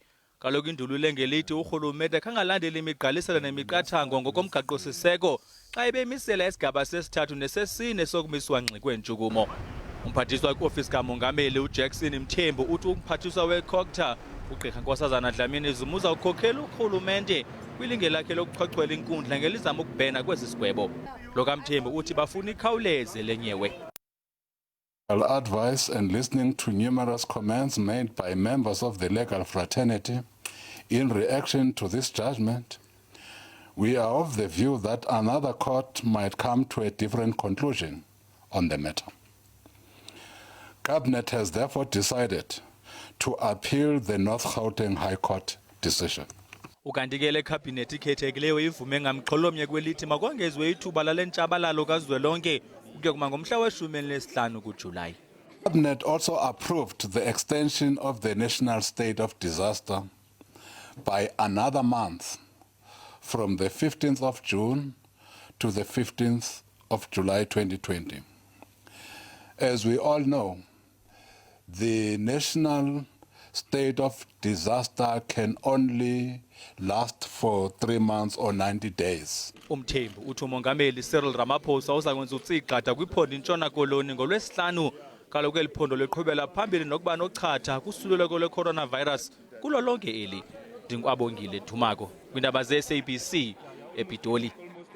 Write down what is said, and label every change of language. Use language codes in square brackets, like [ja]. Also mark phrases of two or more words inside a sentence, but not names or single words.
[xh] Kaloku indululo ngelithi urhulumente kangalandeli imigqaliselo nemiqathango ngokomgaqo-siseko xa ebemisela isigaba sesithathu nesesine sokumiswa ngxi kweentshukumo. Umphathiswa kwiOfisi kamongameli uJackson Mthembu uthi umphathiswa weCocta ugqirha Nkosazana Dlamini zumuza ukhokhela urhulumente kwilinge lakhe lokuchwechwela inkundla ngelizama ukubhena kwezi sigwebo. Lo kaMthembu uthi bafuna ikhawuleze lenyewe. [en] Advice and listening to numerous comments made by members of the legal fraternity in reaction to this judgment, we are of the view that another court might come to a different conclusion on the matter. Cabinet has therefore decided to appeal the North Gauetng High Court decision. [xh] Ukanti ke le Cabinet ikhethekileyo ivume ngamxholomnye kwelithi makongezwe ithuba lale ntshabalalo kazwelonke ukuyokuma ngomhla we-15 kuJulayi. [en] Cabinet also approved the extension of the national state of disaster by another month from the 15th of June to the 15th of July 2020. As we all know, the national state of disaster can only last for 3 months or 90 days. [xh] Umthembu uthi umongameli Cyril Ramaphosa uza kwenza utsigqatha kwiphondo intshona koloni ngolwesihlanu. Kaloku eli phondo liqhubela phambili nokuba nochatha kusuleleko lwe-coronavirus kulo lonke eli. Ndinkwabongile Thumako kwiindaba ze-SABC ePitoli.